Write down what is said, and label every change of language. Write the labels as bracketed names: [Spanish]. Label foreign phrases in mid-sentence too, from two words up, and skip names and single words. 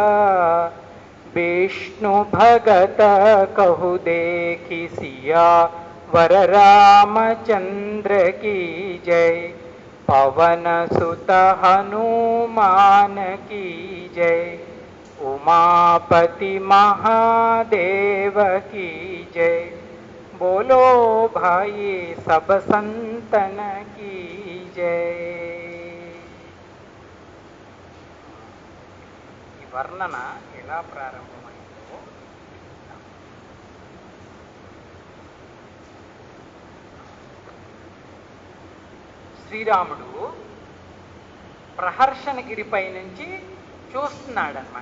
[Hindi] विष्णु भगत कहु देखी सिया वर रामचंद्र की जय पवन सुत हनुमान की जय उमापति महादेव की जय बोलो भाई सब संतन की जय। [Telugu] ఈ వర్ణన ఎలా ప్రారంభమైందో శ్రీరాముడు ప్రహర్షణగిరిపై నుంచి చూస్తున్నాడు అన్నమాట.